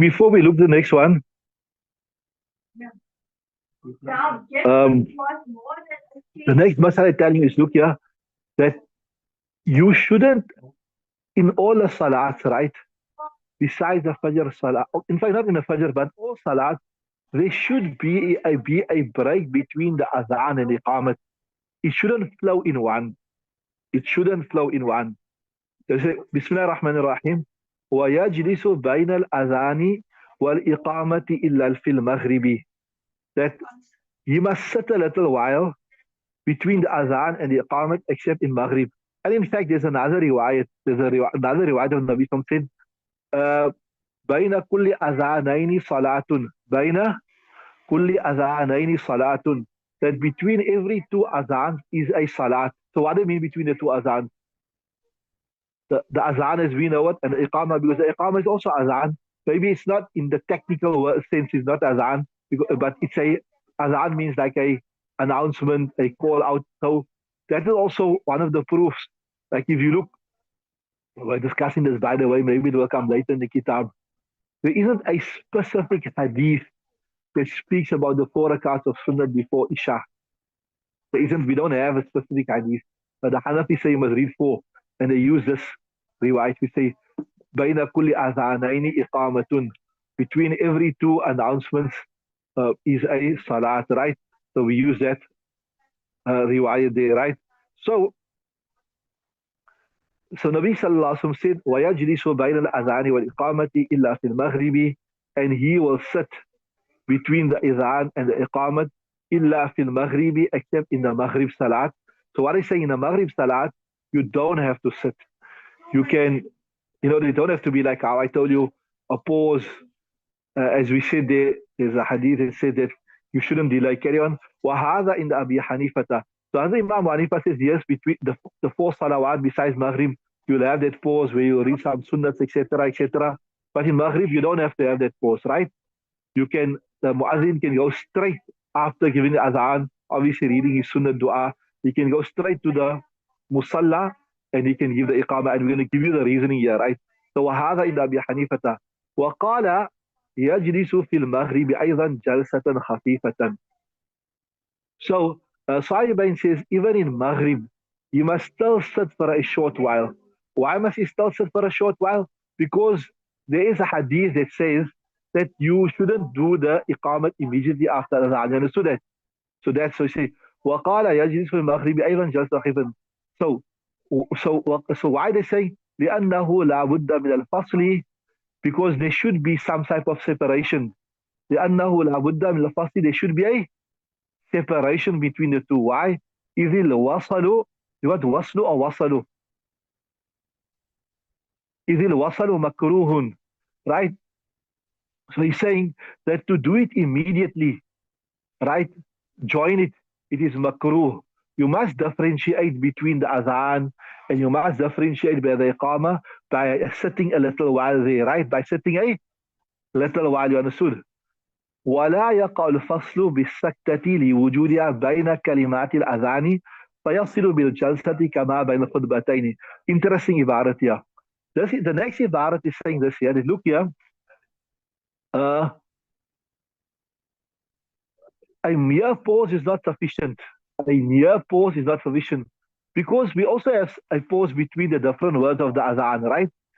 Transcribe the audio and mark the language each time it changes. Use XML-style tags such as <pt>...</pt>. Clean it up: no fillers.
<en>Before we look the next one, um, the next masala I tell you is, look here, that you shouldn't, in all the salats, right, besides the Fajr salah, in fact, not in the Fajr, but all salats, there should be a break between the Azaan and the Iqamat. It shouldn't flow in one. It shouldn't flow in one. They say,</en> <ar>Bismillah ar-Rahman ar-Rahim, وَيَجْلِسُ بَيْنَ الْأَذَانِ وَالْإِقَامَةِ إِلَّا فِي الْمَغْرِبِ.</ar> <en>That he must sit a little while between the Azan and the Iqamat, except in Maghrib. And in fact, there's another riwayat. Another riwayat of Nabi Sallallahu said,</en> <ar>بين كل أذانين صلاة. بين كل أذانين صلاة.</ar> <en>That between every two azans is a salat. So what do you mean between the two azans? The azan as we know it, and the iqamah, because the iqamah is also azan. Maybe it's not in the technical sense, it's not azan, but it's a azan means like a announcement, a call out. So that is also one of the proofs. Like if you look, we're discussing this by the way, maybe it will come later in the kitab. There isn't a specific hadith that speaks about the 4 rakats of Sunnah before Isha. There isn't, we don't have a specific hadith. But the Hanafi say you must read 4. And they use this riwayat. We say,</en> <ar>بَيْنَ كُلِّ أَذَانَيْنِ إِقَامَةٌ.</ar> <en>Between every 2 announcements is a salat, right? So we use that riwayat there, right?</en> <ar>So Nabi Sallallahu Alaihi Wasallam said, وَيَجْلِسُ بَيْنَ الْأَذَانِ وَالْإِقَامَةِ إِلَّا فِي الْمَغْرِبِ.</ar> <en>And he will sit between the Izan and the Iqamat,</en> <ar>إِلَّا فِي الْمَغْرِبِ,</ar> <en>except in the Maghrib Salat. So what I say in the Maghrib Salat, you don't have to sit. You can, they don't have to be like how I told you, a pause. As we said there's a hadith that said that you shouldn't delay. Carry on.</en> <ar>وَهَذَا</ar> <en>in the Abi Hanifata. So as Imam Hanifa says, yes, between the 4 salawat besides Maghrib, you'll have that pause where you read some sunnats, etc., etc. But in Maghrib, you don't have to have that pause, right? The muazzin can go straight after giving the azan, obviously reading his sunnah dua. He can go straight to the musalla and he can give the iqamah. And we're going to give you the reasoning here, right?</en> <ar>So وهذا عند أبي حنيفة وقال يجلس في المغرب أيضا جلسة خفيفة.</ar> <en>So Sahibain says even in Maghrib you must still sit for a short while. Why must you still sit for a short while? Because there is a hadith that says that you shouldn't do the iqamat immediately after Azaan. Understood that? So that's so you say</en> <ar>وقال يجلس في المغرب أيضا جلسة خفيفة.</ar> <en>So why they say</en> <ar>لأنه لا بد من الفصل,</ar> <en>because there should be some type of separation.</en> <ar>لأنه لا بد من الفصل,</ar> <en>there should be a separation between the two. Why?</en> <ar>إذ الوصل,</ar> <en>what</en> <ar>وصل or وصل? إذ الوصل مكروه,</ar> <en>right? So he's saying that to do it immediately, right? Join it, it is makruh. You must differentiate between the azan and you must differentiate by the iqamah by sitting a little while there, right? By sitting a little while, you understood?</en> <ar>ولا يقع الفصل بالسكتة لوجودها بين كلمات الأذان فيصل بالجلسة كما بين الخطبتين.</ar> <en>Interesting ibarat here. The next ibarat is saying this here. Look here. A mere pause is not sufficient. A mere pause is not sufficient. Because we also have a pause between the different words of the azan, right?</en>